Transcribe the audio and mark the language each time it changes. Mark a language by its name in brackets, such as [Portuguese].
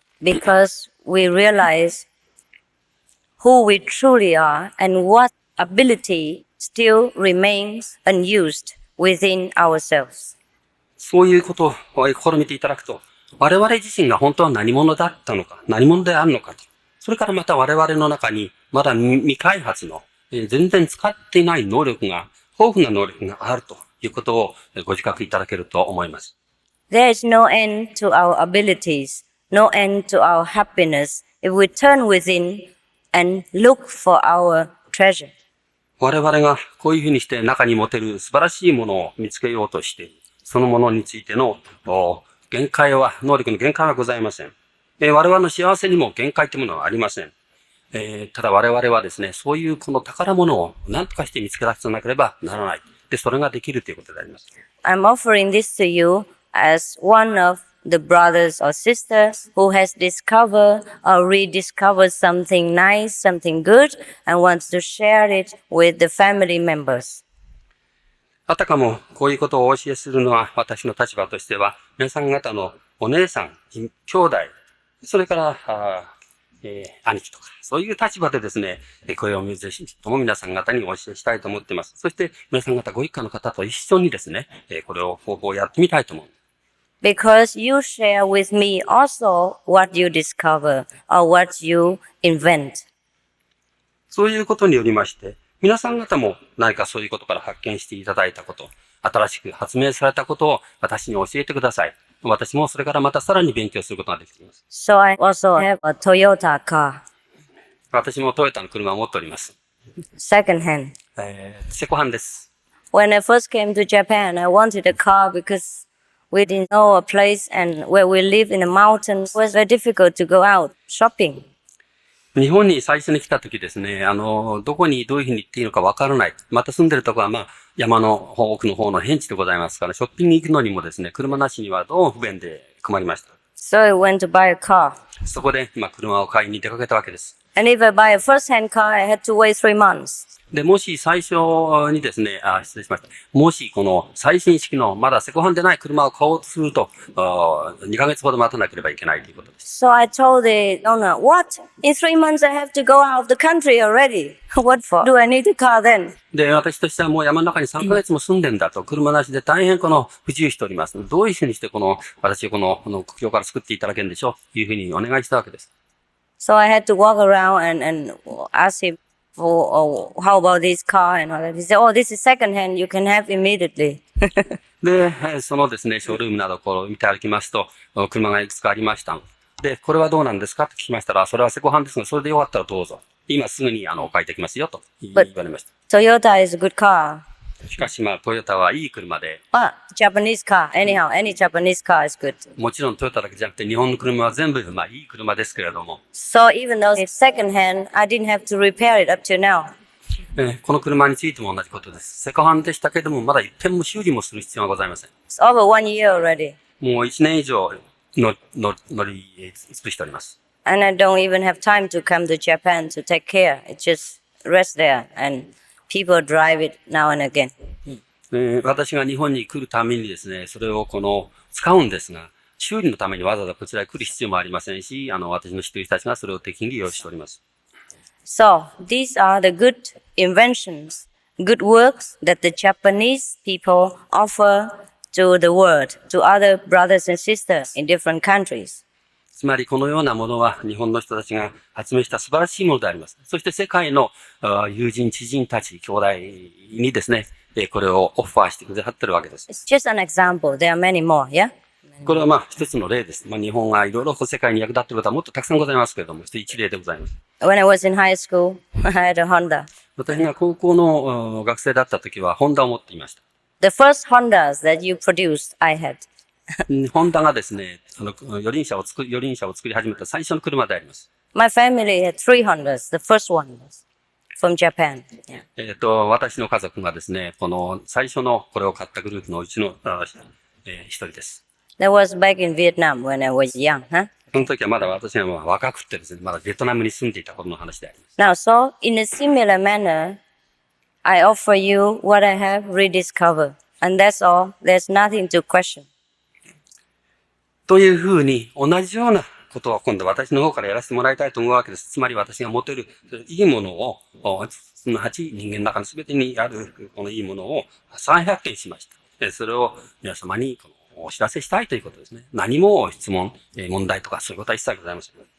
[English] Because we realize who we truly are and what ability still remains unused within ourselves. [Japanese] そういうことを試みていただくと、我々自身が本当は何者だったのか、何者であるのかと。それからまた我々の中にまだ未開発の、全然使っていない能力が、豊富な能力があるということをご自覚いただけると思います。 [English] There is no end to our abilities, no end to our happiness if we turn within and look for our treasure. [Japanese] 我々がこういうふうにして中に持てる素晴らしいものを見つけようとして、そのものについての能力の限界はございません。我々の幸せにも限界というものはありません。ただ我々はですね、そういうこの宝物を何とかして見つけ出さなければならない。で、それができるということであります。 [English] I'm offering this to you as one of the brothers or sisters who has discovered or rediscovered something nice, something good, and wants to share it with the family members. [Japanese] あたかもこういうことをお教えするのは私の立場としては、皆さん方のお姉さん、兄弟、それから兄貴とか、そういう立場でですね、これをぜひとも皆さん方にお教えしたいと思っています。そして皆さん方ご一家の方と一緒にですね、これを方法をやってみたいと思う。 [English] Because you share with me also what you discover or what you invent. [Japanese] そういうことによりまして、皆さん方も何かそういうことから発見していただいたこと、新しく発明されたことを私に教えてください。私もそれからまたさらに勉強することができています。 [English] So I also have a Toyota car. [Japanese] 私もトヨタの車を持っております。 [English] Second hand. [Japanese] セコハンです。 [English] When I first came to Japan, I wanted a car because we didn't know a place and where we live in the mountains. It was very difficult to go out shopping. [Japanese] 日本に最初に来た時ですね、どこにどういうふうに行っていいのかわからない。また住んでるところは山の方、奥の方の偏地でございますから、ショッピング行くのにもですね、車なしにはどうも不便で困りました。 [English] So I went to buy a car. [Japanese] そこで、車を買いに出かけたわけです。 [English] And if I buy a first-hand car, I had to wait 3 months. [Japanese] で、もし最初にですね、失礼しました。もしこの最新式のまだセコハンでない車を買おうとすると、2ヶ月ほど待たなければいけないということです。 [English] So I told the owner, what? In 3 months I have to go out of the country already. What for? Do I need a car then? [Japanese] で、私としてはもう山の中に3ヶ月も住んでんだと、車なしで大変不自由しております。どういうふうにして私を苦境から救っていただけるんでしょうというふうにお願いしたわけです。 [English] So I had to walk around and ask him, how about this car and all that. He said, oh, this is second-hand. You can have immediately. [Japanese] で、そのですね、ショールームなど見て歩きますと、車がいくつかありました。で、これはどうなんですかと聞きましたら、それはセコハンですが、それでよかったらどうぞ。今すぐに買いてきますよと言われました。 [English] Toyota is a good car. [Japanese] しかしトヨタはいい車で。 [English] Japanese car. Anyhow, any Japanese car is good. [Japanese] もちろんトヨタだけじゃなくて日本の車は全部いい車ですけれども。 [English] So even though it's second hand, I didn't have to repair it up to now. [Japanese] この車についても同じことです。セコハンでしたけれども、まだ一遍も修理もする必要はございません。 [English] It's over 1 year already. [Japanese] もう1年以上乗り尽くしております。 [English] And I don't even have time to come to Japan to take care. It just rests there and people drive it now and again. [Japanese] 私が日本に来るためにですね、それを使うんですが、修理のためにわざわざこちらへ来る必要もありませんし、私の知っている人たちがそれを適宜利用しております。 [English] So, these are the good inventions, good works that the Japanese people offer to the world, to other brothers and sisters in different countries. [Japanese] つまりこのようなものは日本の人たちが発明した素晴らしいものであります。そして世界の友人、知人たち、兄弟にですね、これをオファーしてくださってるわけです。 [English] It's just an example. There are many more, yeah? [Japanese] これは一つの例です。日本がいろいろ世界に役立っていることはもっとたくさんございますけれども、一例でございます。 [English] When I was in high school, I had a Honda. [Japanese] 私が高校の学生だった時はホンダを持っていました。 [English] The first Hondas that you produced, I had. [Japanese] ホンダがですね、四輪車を作り始めた最初の車であります。 [English] My family had 3 Hondas. The first one was from Japan. Yeah. [Japanese] 私の家族がですね、この最初のこれを買ったグループのうちの一人です。 [English] That was back in Vietnam when I was young, huh? [Japanese] その時はまだ私は若くてですね、まだベトナムに住んでいた頃の話であります。 [English] Now, so in a similar manner, I offer you what I have rediscovered. And that's all. There's nothing to question. [Japanese] というふうに、同じようなことを今度私の方からやらせてもらいたいと思うわけです。つまり私が持てるいいものを、すなわち人間の中の全てにあるこのいいものを再発見しました。それを皆様にお知らせしたいということですね。何も質問、問題とかそういうことは一切ございません。